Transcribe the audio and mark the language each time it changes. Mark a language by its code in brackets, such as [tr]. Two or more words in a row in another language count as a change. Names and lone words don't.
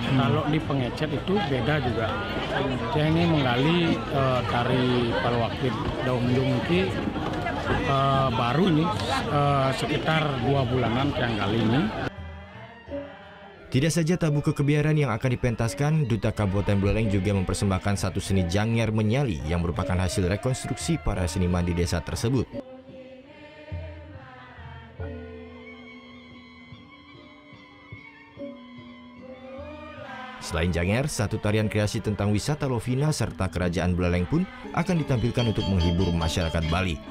[id] Kalau di pengecet itu beda juga. Saya ini menggali tari Palawakya Dauh Enjung ini baru ini sekitar 2 bulanan yang kali ini. Tidak saja tabu kekebiaran yang akan dipentaskan, Duta Kabupaten Buleleng juga mempersembahkan satu seni Janger Menyali yang merupakan hasil rekonstruksi para seniman di desa tersebut. Selain Janger, satu tarian kreasi tentang wisata Lovina serta kerajaan Buleleng pun akan ditampilkan untuk menghibur masyarakat Bali.